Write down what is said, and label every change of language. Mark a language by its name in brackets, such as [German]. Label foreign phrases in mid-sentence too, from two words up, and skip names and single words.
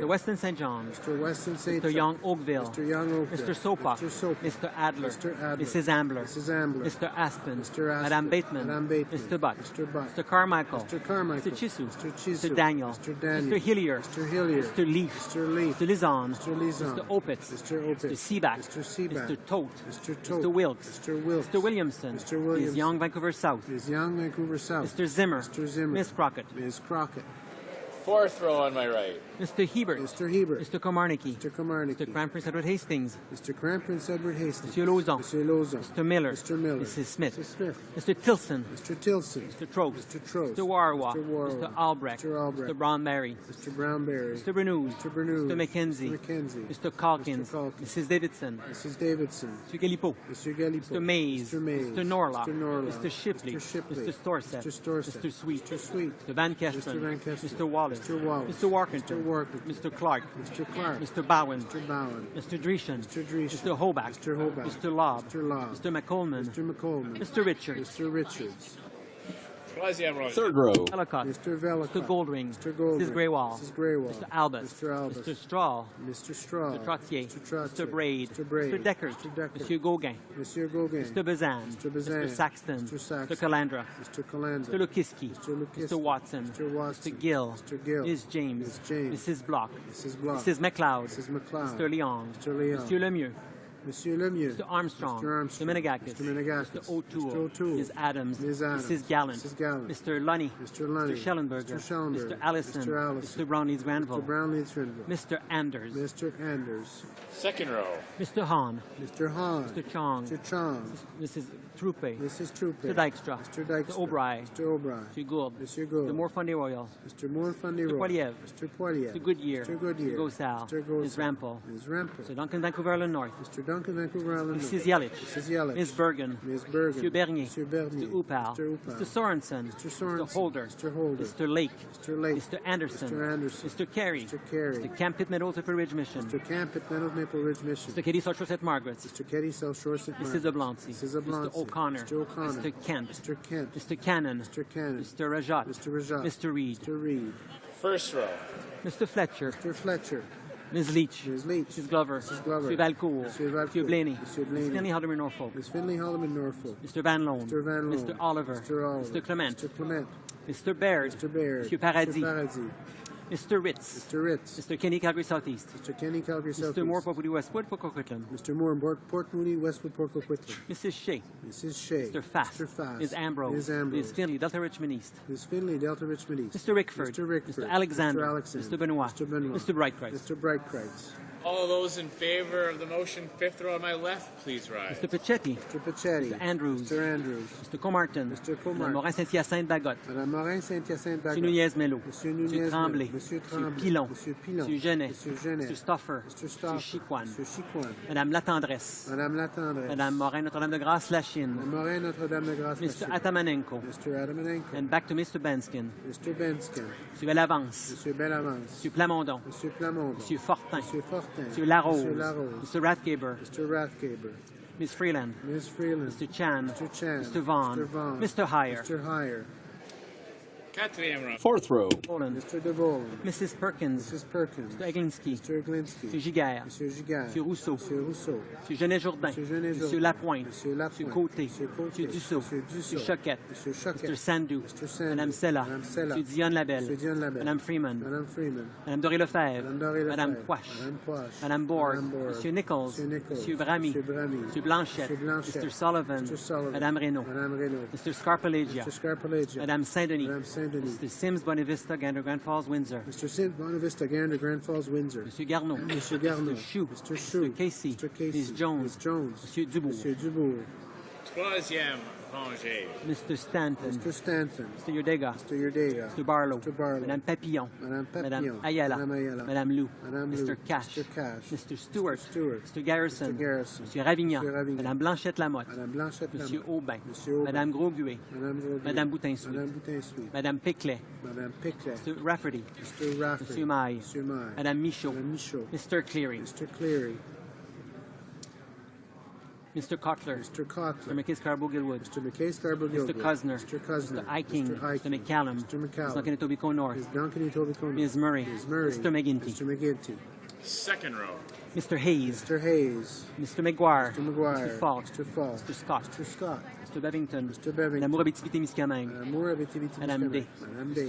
[English] Mr. Weston St. John. Mr. Weston St. Mr. Young Oakville. Mr. Young Oakville. Mr. Sopak. Mr. Sopak. Mr. Adler. Mr. Adler. Mrs. Ambler. Mrs. Ambler. Mr. Aspen. Mr. Aspen. Madame Bateman. Madame Bateman. Mr. Butt. Mr. Butt. Mr. Carmichael. Mr. Carmichael. Mr. Chisu. Mr. Chisu. Mr. Daniel. Mr. Daniel. Mr. Hillier. Mr. Hillier. Mr. Leaf. Mr. Leaf. Mr. Lizon. Mr. Lizon. Mr. Opitz. Mr. Opitz. Mr. Seaback. Mr. Seaback. Mr. Tote. Mr. Tote. Mr. Wilkes. Mr. Wilkes. Mr. Williamson. Mr. Williamson. Is Young Vancouver South. Is Young Vancouver South. Mr. Zimmer. Mr. Zimmer. Miss Crockett. Ms. Crockett. Fourth row on my right. Mr. Hebert. Mr. Hebert. Mr. Komarnicki. Mr. Komarnicki. Mr. Crown Prince Edward Hastings. Mr. Crown Prince Edward Hastings. Monsieur Lauzon. Monsieur Lauzon. Mr. Miller. Mr. Miller. Mrs. Smith. Mrs. Smith. Mr. Tilson. Mr. Tilson. Mr. Trost. Mr. Trost. Mr. Warwa. Mr. Warwa. Mr. Albrecht. Mr. Albrecht. Mr. Brownberry. Mr. Brownberry. Mr. Bernoulli. Mr. Bernoulli. Mr. McKenzie. Mr. McKenzie. Mr. Calkins. Mr. Calkins. Mrs. Davidson. Mrs. Davidson. Mr. Galipo. Mr. Galipo. Mr. Mays. Mr. Mays. Mr. Norlock. Mr. Norlock. Mr. Shipley. Mr. Shipley. Mr. Storsett. Mr. Storsett. Mr. Sweet. Mr. Sweet. Mr. Van Kesteren. Mr. Van Kesteren. Mr. Wallace. Mr. Wallace. Mr. Warkington. Mr. Warkington. Mr. Clark. Mr. Clark. Mr. Bowen. Mr. Bowen. Mr. Dreeshen. Mr. Dreeshen. Mr. Hoback. Mr. Hoback. Mr. Lobb. Mr. Lobb. Mr. McColeman. Mr. McColeman. Mr. Richards. Mr. Richards. Third row. Ellicott. Mr. Vellicott. Mr. Goldring. Mr. Goldring. Mrs. Greywall. Mrs. Greywall. Mr. Albus. Mr. Albus. Mr. Straw. Mr. Straw. Mr. Trottier. Mr. Trottier. Mr. Braid. Mr. Braid. Mr. Deckard. Mr. Deckard. Monsieur Gauguin. Monsieur Gauguin. Mr. Bazan. Mr. Bazan. Mr. Saxton. Mr. Saxton. Mr. Calandra. Mr. Calandra. Mr. Lukiski. Mr. Lukiski. Mr. Watson. Mr. Watson. Mr. Gill. Mr. Gill. Ms. James. Ms. James. Mrs. Block. Mrs. Block. Mrs. McLeod. Mrs. McLeod. Mr. Leon. Mr. Leon. Monsieur Lemieux. Monsieur Lemieux. Mr. Armstrong. Mr. Armstrong. Mr. Menegakis. Mr. Menegakis. Mr. O'Toole. Mr. O'Toole. Ms. Adams. Ms. Adams. Mrs. Gallant. Mrs. Gallant. Mr. Lunny. Mr. Lunny. Mr. Schellenberger. Mr. Schellenberger. Mr. Allison. Mr. Allison. Mr. Brownlees Granville. Mr. Brownlees Granville. Mr. Anders. Mr. Anders. Second row. Mr. Hahn. Mr. Hahn. Mr. Chong. Mr. Chong. Mrs. Trupe. Mrs. Troupe. Mr. Dykstra. Mr. Dykstra. Mr. O'Brien. Mr. O'Brien. Mr. Gould. Mr. Gould. Mr. Morfundy Royal. Mr. Morfundy Mr. Roy. Poiliev. Mr. Poiliev. Mr. Goodyear. Mr. Goodyear. Mr. Gosal. Mr. Gosal. Ms. Rampel. Ms. Rampel. Mr. Duncan Vancouver Island North. Mr. Duncan Vancouver Island. Mrs. Yelich. Mrs. Yelich. Ms. Bergen. Ms. Bergen. Mr. Bernier. Mr. Bernier. Mr. Upal. Mr. Upal. Mr. Sorensen. Mr. Sorensen. Mr. Holder. Mr. Holder. Mr. Lake. Mr. Lake. Mr. Anderson. Mr. Anderson. Mr. Carey. Mr. Carey. Mr. Camp Pitt Meadows Upper Ridge Mission. Mr. Camp at Meadow Maple Ridge Mission. Mr. Katie South Shore St. Margaret's. Mr. Katie South Shore St. Mrs. Oblancy. Mrs. Oblancy. Mr. O'Connor. Mr. O'Connor. Mr. Kent. Mr. Kent. Mr. Cannon. Mr. Cannon. Mr. Rajat. Mr. Rajat. Mr. Reed. Mr. Reed. First row. Mr. Fletcher. Mr. Fletcher. Ms. Leach. Ms. Leach. Mrs. Glover. Mrs. Glover. Mr. Valcourt. Mr. Valcourt. Mr. Blaney. Mr. Blaney. Ms. Finley Haldeman Norfolk. Ms. Finley Holloman Norfolk. Mr. Van Loan. Mr. Van Loan. Mr. Oliver. Mr. Oliver. Mr. Clement. Mr. Clement. Mr. Baird. Mr. Baird. Mr. Paradis. Mr. Paradis. Mr. Ritz. Mr. Ritz. Mr. Kenny Calgary Southeast. Mr. Kenny Calgary Southeast. Mr. Moore Populi Westwood Port Coquitlam. Mr. Moore Port Mooney Westwood Port Coquitlam. Mrs. Shea. Mrs. Shea. Mr. Fast. Mr. Fast. Ms. Ambrose. Ms. Ambrose. Ms. Finley, Delta Richmond East. Ms. Finley, Delta Richmond East. Mr. Rickford. Mr. Rickford. Mr. Alexander. Mr. Alexander. Mr. Benoit. Mr. Benoit. Mr. Brightkreitz. Mr. Brightkreitz. All those in favor of the motion, fifth row on my left, please rise. Mr. Pachetti. Mr. Pachetti. Mr. Andrews. Mr. Andrews. Mr. Comartin. Mr. Comartin. Madame Morin-Saint-Hyacinthe Bagotte. Madame Morin-Saint-Hyacinthe Bagotte. Monsieur Nunez-Melo. Monsieur Monsieur Nunez. Tremblay. Monsieur Monsieur Tremblay. Pilon. Monsieur Pilon. Monsieur Genet. Monsieur Genet. Mr. Stoffer. Mr. Stoffer. Monsieur Chicoine. Monsieur Chicoine. Madame Latendresse. Madame Latendresse. Madame Morin Notre-Dame de Grâce Lachine. Madame Morin Notre-Dame de Grâce. Mr. Atamanenko. Mr. Adamanenko. And back to Mr. Benskin. Mr. Benskin. Monsieur Bellavance. Monsieur Bellavance. Monsieur Plamondon. Monsieur Plamondon. Monsieur Fortin. Monsieur Fortin. Monsieur Larose. Monsieur Larose. Mr. Rathgaber. Mr. Rathgaber. Miss Freeland. Miss Freeland. Mr. Chan. Mr. Chan. Mr. Vaughn. Mr. Vaughn. Mr. Heyer. Mr. Heyer. Fourth row. Mr. DeVoe. Mrs. Perkins. Mrs. Perkins. Mr. Eglinski. Mr. Eglinski. Mr. Giguère. Mr. Giguère. Mr. Rousseau. Mr. Rousseau. Mr. Genet-Jourdain. Mr. Genet-Jourdain. Mr. Lapointe. Mr. Lapointe. Mr. Côté. Mr. Côté. Mr. Dussault. Mr. Dussault. Mr. Choquette. Mr. Choquette. Mr. Sandou. Mr. Sandou. Madame Sella. Madame Sella. Mr. Dionne Labelle. Mr. Dionne Labelle. Madame Freeman. Madame Freeman. Madame Doré-Lefebvre. Madame Doré-Lefebvre. Madame Quash. Madame Quash. Madame Borg. Madame Borg. Monsieur Nichols. Monsieur Nichols. Monsieur Bramy. Monsieur Bramy. Monsieur Blanchette. Monsieur Blanchette. Mr. Sullivan. Mr. Sullivan. Madame Reynaud. Madame Reynaud. Mr. Scarpalegia. Mr. Scarpalegia. Madame Saint-Denis. Madame Saint-Denis. Mr. Sims, Bonavista, Gander, Grand Falls, Windsor. Mr. Sims, Bonavista, Gander, Grand Falls, Windsor. Monsieur Garneau. Monsieur Garneau. Mr. Chou. Mr. Chou. Mr. Casey. Mr. Casey. Ms. Jones. Ms. Jones. Monsieur Dubourg. Monsieur Dubourg. [French] Troisième rangée. [English] Mr. Stanton. Mr. Stanton. Mr. Yordega. Mr. Yordega. Mr. Barlow. Mr. Barlow. Madame Papillon. Madame Papillon. Madame Ayala. Madame Ayala. Madame Lou. Madame Mr. Lou. Cash. Mr. Cash. Mr. Stewart. Mr. Stewart. Mr. Garrison. Mr. Garrison. Monsieur Ravignan. Monsieur Ravignan. Madame Blanchette Lamotte. Madame Blanchette Monsieur Lamotte. Aubin. Monsieur Aubin. Madame Grosguet. Madame Grosguet. Madame Boutin-Souit. Madame Boutin-Souit. Madame Piclet. Madame Piclet. Mr. Rafferty. Mr. Rafferty. Monsieur Maille. Monsieur Maille. Madame Michaud. Madame Michaud. Mr. Cleary. Mr. Cleary. Mr. Cotler. Mr. Cotler. Mr. McKay Scarborough-Gilwood. Mr. McKay Scarborough-Gilwood. Mr. Cosner. Mr. Cosner. Mr. Eiking. Mr. Eiking. Mr. McCallum. Mr. McCallum. Ms. Duncan Etobicoke North. Ms. Duncan Etobicoke North. Ms. Murray. Ms. Murray. Mr. McGinty. Mr. McGinty. Second row. Mr. Hayes. Mr. Hayes. Mr. McGuire. Mr. McGuire. Mr. Falk. Mr. Falk. Mr. Scott. Mr. Scott. Mr. Bevington. Mr. Bevington. Madame Mourabiti-Témiscamingue. Madame Mourabiti-Témiscamingue. Madame Day. Madame Day.